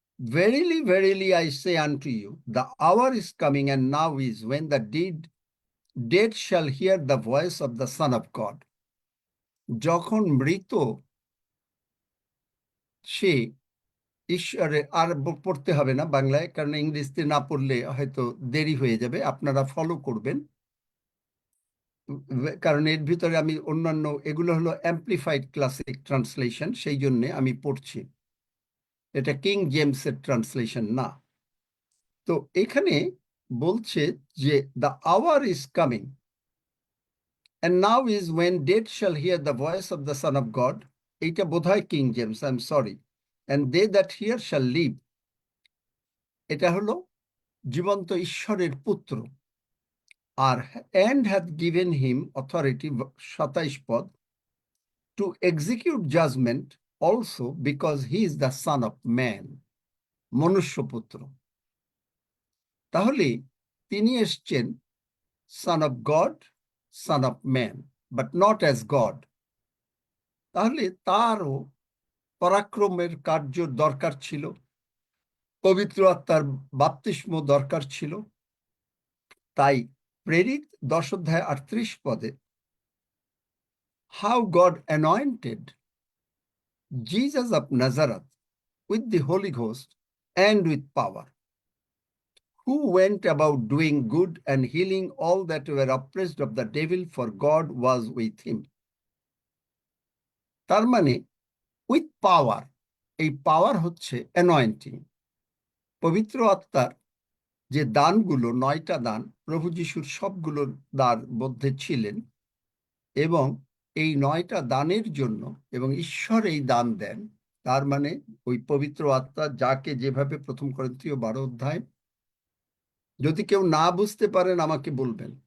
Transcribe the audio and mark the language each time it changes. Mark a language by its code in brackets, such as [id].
[en] Verily, verily, I say unto you, the hour is coming, and now is, when the dead shall hear the voice of the Son of God. [bn] যখন মৃত সে ঈশ্বরের, আর পড়তে হবে না বাংলায়, কারণ ইংরেজিতে না পড়লে হয়তো দেরি হয়ে যাবে, আপনারা ফলো করবেন, কারণ এর ভিতরে আমি অন্যান্য, এগুলো হলো অ্যাম্প্লিফাইড ক্লাসিক ট্রান্সলেশন, সেই জন্য আমি পড়ছি, এটা কিং জেমসের ট্রান্সলেশন না। তো এখানে বলছে যে [en] The hour is coming, and now is, when dead shall hear the voice of the Son of God. [bn] এইটা বোধহয় king James, [en] I am sorry. and they that hear shall live, [bn] এটা হলো জীবন্ত ঈশ্বরের পুত্র। [en] আর and hath given him authority, 27 to execute judgment also, because he is the son of man, [bn] মনুষ্য পুত্র। তাহলে তিনি এসছেন [en] son of God, son of man, but not as God। [bn] তাহলে তারও পরাক্রমের কার্য দরকার ছিল, পবিত্র আত্মার বাপ্তিস্ম দরকার ছিল। তাই প্রেরিত 10:38 [en] how God anointed Jesus of Nazareth with the Holy Ghost and with power, who went about doing good and healing all that were oppressed of the devil, for God was with him. [bn] তার মানে with power, এই পাওয়ার হচ্ছে অ্যানয়েন্টিং। পবিত্র আত্মার যে দানগুলো, 9টা দান, প্রভু যিশুর সবগুলো দান মধ্যে ছিলেন, এবং এই 9টা দানের জন্য, এবং ঈশ্বর এই দান দেন, তার মানে ওই পবিত্র আত্মা যাকে যেভাবে, 1 করিন্থীয় 12 যদি কেউ না বুঝতে পারেন আমাকে বলবেন।